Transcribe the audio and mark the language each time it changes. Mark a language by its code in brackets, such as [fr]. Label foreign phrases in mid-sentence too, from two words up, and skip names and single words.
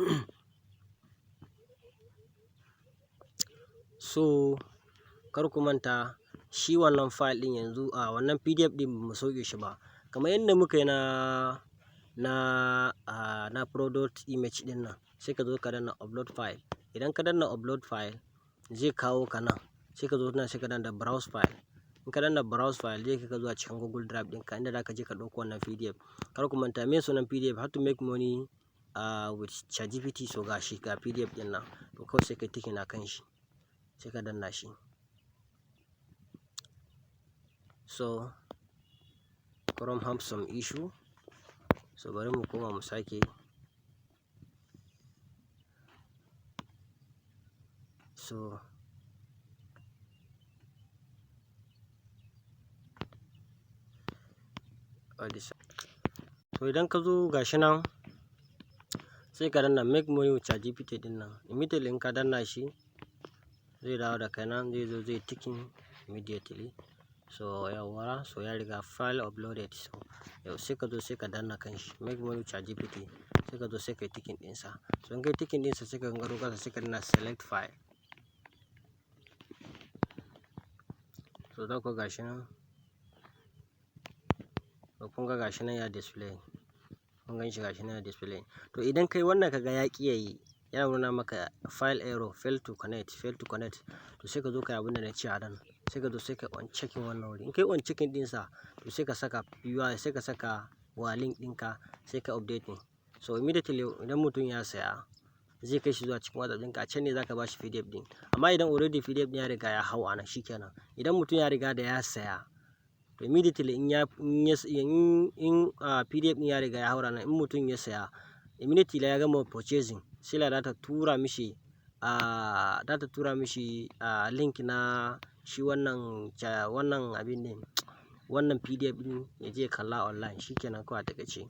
[ha] So kar ku manta shi wannan file din yanzu wannan PDF din mu sauke shi ba, kamar yadda muka yi na [en] product image [ha] din nan. Sai ka zo ka danna [en] upload file. [ha] Idan ka danna [en] upload file [ha] zai kawo ka nan, sai ka zo nan sai ka danna [en] browse file. [ha] In ka danna [en] browse file [ha] zai kai ka zuwa cikin Google Drive ɗinka inda za ka je ka ɗauko wannan PDF. Kar ku manta me sunan PDF, how to make money with ChatGPT. So ga shi ga PDF din nan, to kawai sai ka tikin a kan shi, sai ka danna shi. So [en] Chrome have some issue, [ha] so bari mu koma mu sake. So idan ka zo gashi nan sai ka danna make money with ChatGPT din nan. Immediately in ka danna shi zai dawo da kai nan, zai zo zai tikin immediately. So yawwa, so ya riga [en] file uploaded. [ha] So yau sai ka zo sai ka danna kan shi make money with ChatGPT, sai ka zo sai ka yi tikin ɗinsa. So in ka yi tikin ɗinsa sai ka gangaro kasa sai ka danna [en] select file. [ha] So za ku gashi nan, kun ga gashi nan ya display, kun gan shi gashi nan ya display. To idan kai wannan kaga ya ƙi yayi, yana nuna maka [en] file error, fail to connect, [ha] to sai ka zo ka yi abin da na ce a nan, sai ka zo sai ka [en] on checking [ha] wannan wuri. In kai [en] on checking [ha] ɗinsa to sai ka saka UI, sai ka saka wa link ɗinka, sai ka updating. So immediately idan mutum ya saya zai kai shi zuwa cikin WhatsApp ɗinka, a can ne za ka bashi PDF ɗin. Amma idan already PDF ɗin ya riga ya hau a nan shikenan. Idan mutum ya riga da ya saya, to immediately in PDF ɗin ya riga ya haura nan, in mutum ya saya immediately ya gama purchasing, sai za ta tura mishi link na shi wannan abin din, wannan PDF ɗin ya je kalla online, shikenan kawai a takaice.